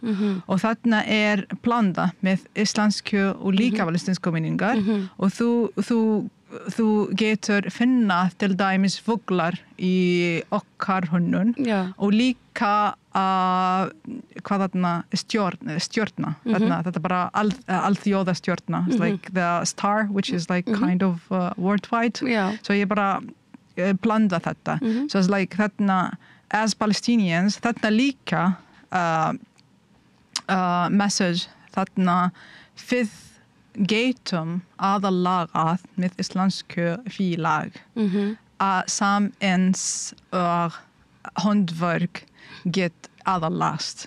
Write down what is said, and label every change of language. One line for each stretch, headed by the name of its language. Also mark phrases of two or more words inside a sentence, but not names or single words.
Icelandic: og þarna blanda með íslensku og líka palestinsku minningar og þú getur finna til dæmis fuglar í okkar hönnun og líka hvað þarna stjörna þetta bara alþjóða stjörna
English: like the star which is like kind of worldwide
Icelandic: so ég bara blanda þetta
English: so it's like
Icelandic: þarna
English: as Palestinians
Icelandic: þarna líka message þarna við getum aðalagað með íslensku félag sem eins og handverk get aðalast.